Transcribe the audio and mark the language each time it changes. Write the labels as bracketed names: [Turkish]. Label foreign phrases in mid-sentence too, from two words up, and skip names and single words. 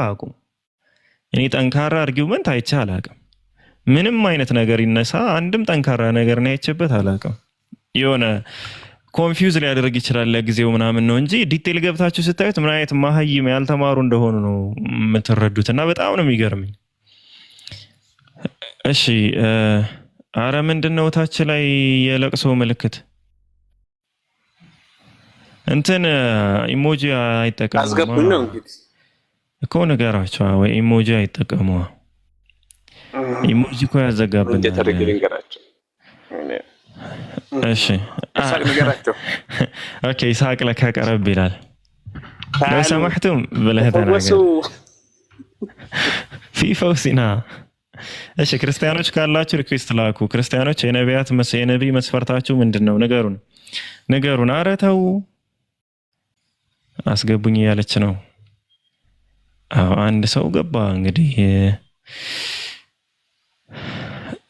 [Amharic] አያውቁም። እኔ ጠንካራ አርጊውመንት አይቼ አላውቅም። ምንም አይነት ነገር ይነሳ አንድም ጠንካራ ነገር ነው አይቼበት አላውቅም። የሆነ ኮንፊውዝ ሊያደርግ ይችላል ለጊዜው ምናምን ነው እንጂ ዲቴል ገብታችሁ ስታዩት ምን አይነት ማህይም ያልተማሩ እንደሆኑ ነው የምትረዱት። እና በጣም ነው የሚገርመኝ። እሺ አረ ምንድነው ታች ላይ የለቅሶ ምልክት እንትን ኢሞጂ አይጠቀሙ አስገቡኝ ነው እንግዲህ እኮ ነገራቸው። ወይ ኢሞጂ አይጠቀሙ። ኢሞጂ እኮ ያዘጋብን እንዴ ተረግልኝ ገራቸው። እሺ ሳቅ ነገራቸው። ኦኬ ሳቅ ለካ ቀረብ ይላል። [Arabic] لو سمحتم [Amharic] ብለህ ተናገር [Arabic] في فوسنا። [Amharic] እሺ ክርስቲያኖች ካላችሁ ሪኩዌስት ላኩ። ክርስቲያኖች የነብይ መስፈርታችሁ ምንድነው? ንገሩን። ኧረ ተው አስገቡኝ እያለች ነው። አዎ አንድ ሰው ገባ እንግዲህ